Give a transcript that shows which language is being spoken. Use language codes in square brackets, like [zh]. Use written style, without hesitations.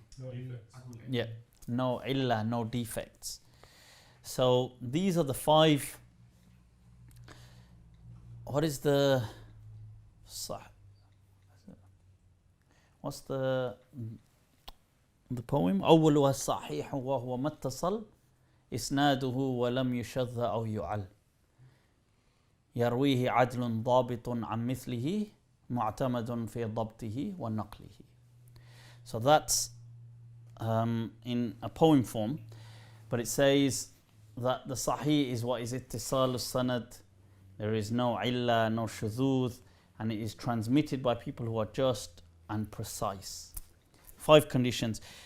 [en] No illa. Yeah, no illa, no defects. So these are the 5. What is the what's the poem? [ar] أولها الصحيح وهو ما اتصل إسناده ولم يشذ أو يعل يرويه عدل ضابط عن مثله معتمد في ضبطه ونقله. [en] So that's in a poem form, but it says that the Sahih is what is ittisal al-sanad. There is no illa, no shudud, and it is transmitted by people who are just and precise. 5 conditions.